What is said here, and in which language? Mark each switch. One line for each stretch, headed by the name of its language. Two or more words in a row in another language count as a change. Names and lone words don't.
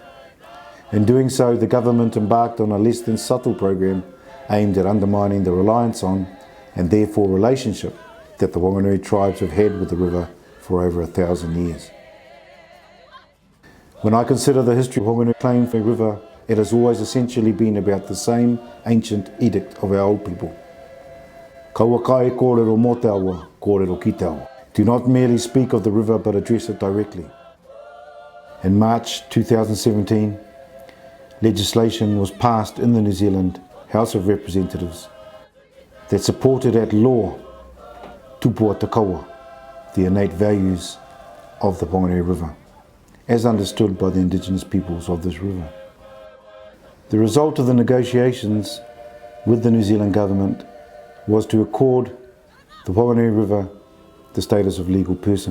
English: In doing so, the government embarked on a less than subtle program aimed at undermining the reliance on, and therefore relationship, that the Whanganui tribes have had with the river for over 1,000 years. When I consider the history of Whanganui claim for the river, it has always essentially been about the same ancient edict of our old people.
Māori: Kaua kai kōrero mō te awa, kōrero ki te awa.
English: Do not merely speak of the river but address it directly. In March 2017, legislation was passed in the New Zealand House of Representatives that supported at law
Māori: tupua te kawa,
English: the innate values of the Whanganui River, as understood by the indigenous peoples of this river. The result of the negotiations with the New Zealand government was to accord the Whanganui River the status of legal person.